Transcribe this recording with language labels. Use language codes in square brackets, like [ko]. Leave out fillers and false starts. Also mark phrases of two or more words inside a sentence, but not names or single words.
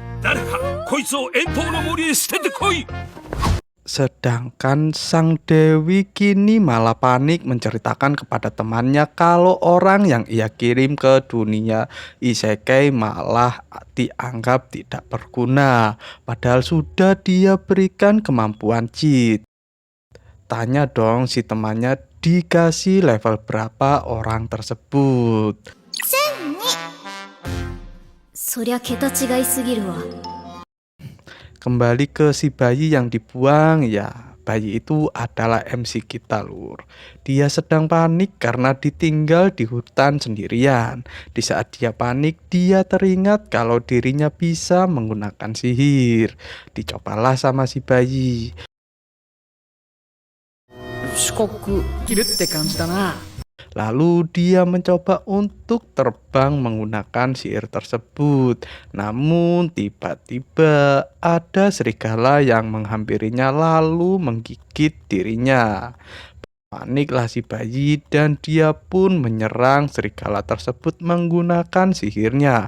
[id] Sedangkan sang Dewi kini malah panik menceritakan kepada temannya kalau orang yang ia kirim ke dunia isekai malah dianggap tidak berguna. Padahal sudah dia berikan kemampuan cheat. Tanya dong si temannya dikasih level berapa orang tersebut. [ja] そりゃ桁違いすぎるわ。 [id] Kembali ke si bayi yang dibuang, ya bayi itu adalah MC kita lur. Dia sedang panik karena ditinggal di hutan sendirian. Di saat dia panik, dia teringat kalau dirinya bisa menggunakan sihir. Dicobalah sama si bayi. [ja] 四国切るって感じだな。 [id] Lalu dia mencoba untuk terbang menggunakan sihir tersebut. Namun tiba-tiba ada serigala yang menghampirinya lalu menggigit dirinya. Paniklah si bayi dan dia pun menyerang serigala tersebut menggunakan sihirnya.